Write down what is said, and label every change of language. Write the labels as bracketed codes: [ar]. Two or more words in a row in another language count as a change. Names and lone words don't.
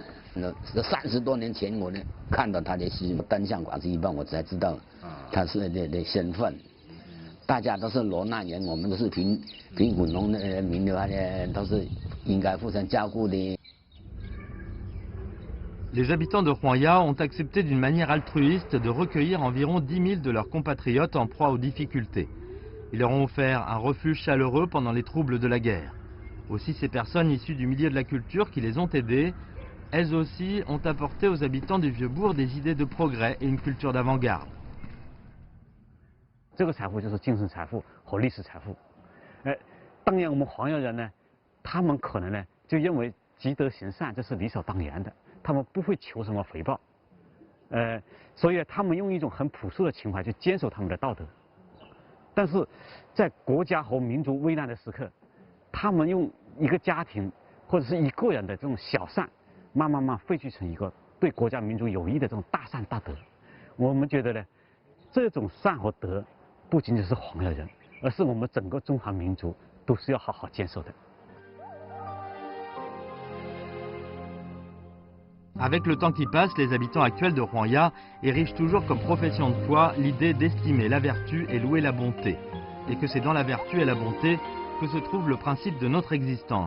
[zh] 那30多年前，我呢看到他的诗登上《广西日报》，我才知道他是的身份。大家都是落难人，我们都是贫苦农的人民的话呢，都是应该互相照顾的。 [fr] Les habitants de Huangya ont accepté d'une manière altruiste de recueillir environ 10 000 de leurs compatriotes en proie aux difficultés. Ils leur ont offert un refuge chaleureux pendant les troubles de la guerre. Aussi, ces personnes issues du milieu de la culture qui les ont aidés, elles aussi ont apporté aux habitants du vieux bourg des idées de progrès et une culture d'avant-garde. [zh] 这个财富就是精神财富和历史财富。当年我们黄姚人呢，他们可能呢就认为积德行善这是理所当然的，他们不会求什么回报。所以他们用一种很朴素的情怀去坚守他们的道德。但是在国家和民族危难的时刻，他们用一个家庭或者是一个人的这种小善，慢慢汇聚成一个对国家民族有益的这种大善大德。我们觉得呢，这种善和德不仅仅是黄姚人，而是我们整个中华民族都是要好好坚守的。 [fr] Avec le temps qui passe, les habitants actuels de Huangya érigent toujours comme profession de foi l'idée d'estimer la vertu et louer la bonté, et que c'est dans la vertu et la bonté que se trouve le principe de notre existence.